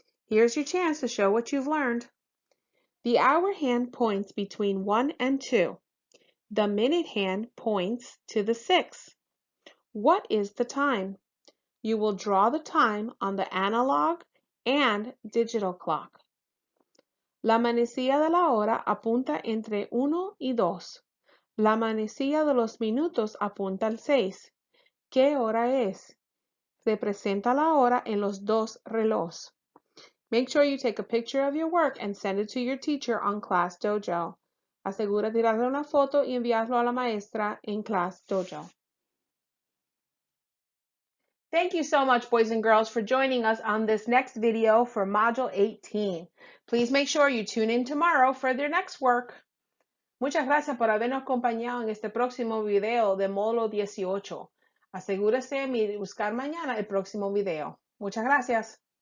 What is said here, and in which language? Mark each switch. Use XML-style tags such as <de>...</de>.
<en>Here's your chance to show what you've learned. The hour hand points between 1 and 2. The minute hand points to the 6. What is the time? You will draw the time on the analog and digital clock.</en> <es>La manecilla de la hora apunta entre 1 y 2. La manecilla de los minutos apunta al 6. ¿Qué hora es? Representa la hora en los dos relojes.</es> <en>Make sure you take a picture of your work and send it to your teacher on Class Dojo.</en> <es>Asegura tirarle una foto y enviarlo a la maestra en Class Dojo.</es> <en>Thank you so much, boys and girls, for joining us on this next video for Module 18. Please make sure you tune in tomorrow for their next work.</en> <es>Muchas gracias por habernos acompañado en este próximo video de Módulo 18. Asegúrese de buscar mañana el próximo video. Muchas gracias.</es>